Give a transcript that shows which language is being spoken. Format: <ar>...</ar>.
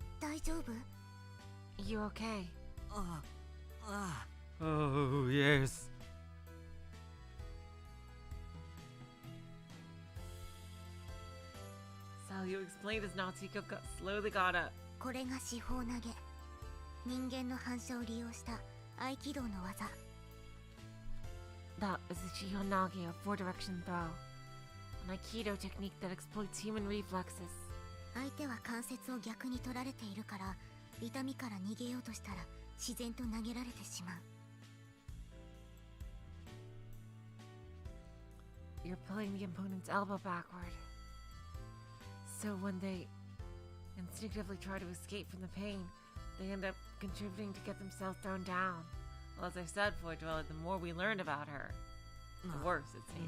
<ja>大丈夫？</ja> <en>You okay?</en> <ja>ああ。</ja> <en>Oh, yes. Salyu explained as Natsuko slowly got up.</en> <ja>これが四方投げ。人間の反射を利用した合気道の技。</ja> <en>That is a Shihonage, a four-direction throw. An Aikido technique that exploits human reflexes.</en> <ja>相手は関節を逆に取られているから、痛みから逃げようとしたら自然と投げられてしまう。</ja> <en>You're pulling the opponent's elbow backward. So when they instinctively try to escape from the pain, they end up contributing to get themselves thrown down. Well, as I said, Dwella, the more we learn about her, the worse it seems.</en>